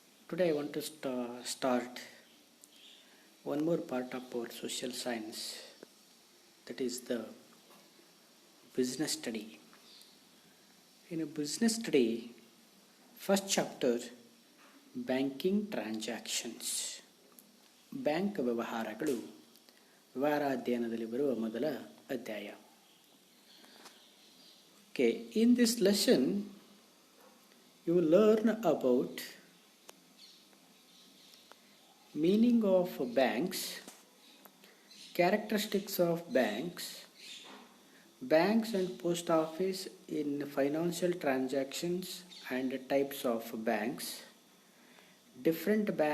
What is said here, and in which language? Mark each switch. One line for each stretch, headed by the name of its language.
English: Today I want to start one more part of our social science, that is the business study. In a business study, first chapter, banking transactions.
Kannada: Bank ವ್ಯವಹಾರಗಳು ವ್ಯವಹಾರಾಧ್ಯಯನದಲ್ಲಿ ಬರುವ ಮೊದಲ ಅಧ್ಯಾಯ.
English: Okay, in this lesson you will learn about meaning of banks, characteristics of banks, banks and post office in financial transactions and types of banks, different